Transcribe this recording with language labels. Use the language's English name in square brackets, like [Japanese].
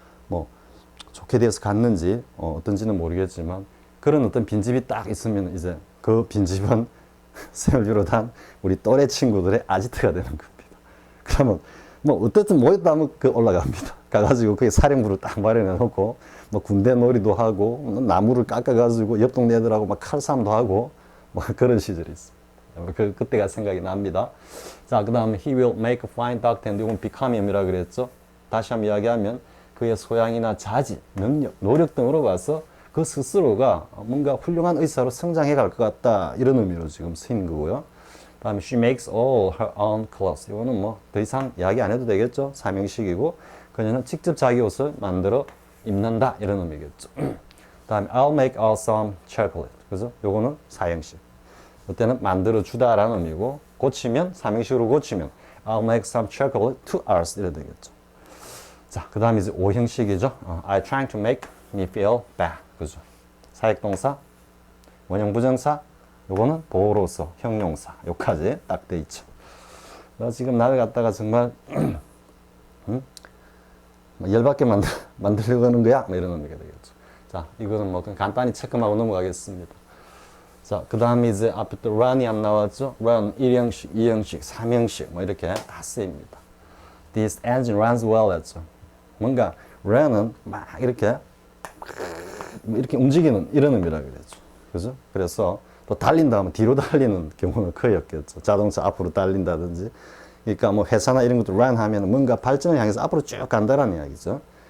[Korean] 뭐 좋게 돼서 갔는지 어떤지는 모르겠지만 그런 어떤 빈집이 딱 있으면 이제 그 빈집은 쌤을 비롯한 우리 또래 친구들의 아지트가 되는 겁니다. 그러면 뭐 어떻든 모였다 하면 그 올라갑니다. 가가지고 거기 사령부를 딱 마련해 놓고 뭐 군대 놀이도 하고 나무를 깎아가지고 옆 동네 애들하고 막 칼싸움도 하고 뭐 그런 시절이 있습니다. 그때가 생각이 납니다. 자, 그 다음에 [English] he will make a fine doctor. [Korean] 이건 become이라 그랬죠. 다시 한번 이야기하면 그의 소양이나 자질, 능력, 노력 등으로 봐서 그 스스로가 뭔가 훌륭한 의사로 성장해 갈 것 같다. 이런 의미로 지금 쓰인 거고요. 다음에 [English] she makes all her own clothes. [Korean] 이거는 뭐 더 이상 이야기 안 해도 되겠죠. 삼형식이고 그녀는 직접 자기 옷을 만들어 입는다. 이런 의미겠죠. [English] 다음에 I'll make us some chocolate. [Korean] 그죠? 요거는 사형식. 이때는 만들어 주다라는 의미고 고치면 삼형식으로 고치면 [English] I'll make some chocolate to us. [Korean] 이래 되겠죠. 자, 그 다음에 이제 5형식이죠. [English] I trying to make me feel bad. [Korean] 그죠? 사역동사, 원형 부정사, 요거는 보호로서, 형용사, 요까지 딱 돼 있죠. 너 지금 나를 갖다가 정말 열받게 만들려고 하는 거야? 뭐 이런 의미가 되겠죠. 자, 이거는 뭐 간단히 체크하고 넘어가겠습니다. 자, 그 다음에 이제 앞에 또 run이 안 나왔죠? run 1형식, 2형식, 3형식 뭐 이렇게 다 쓰입니다. [English] This engine runs well [Korean] 했죠. 뭔가 run은 막 이렇게 움직이는 이런 의미라 그랬죠. 그죠? 그래서 또 달린다 하면 뒤로 달리는 경우는 거의 없겠죠. 자동차 앞으로 달린다든지. 그러니까 뭐 회사나 이런 것도 run 하면 뭔가 발전을 향해서 앞으로 쭉 간다라는 이야기죠.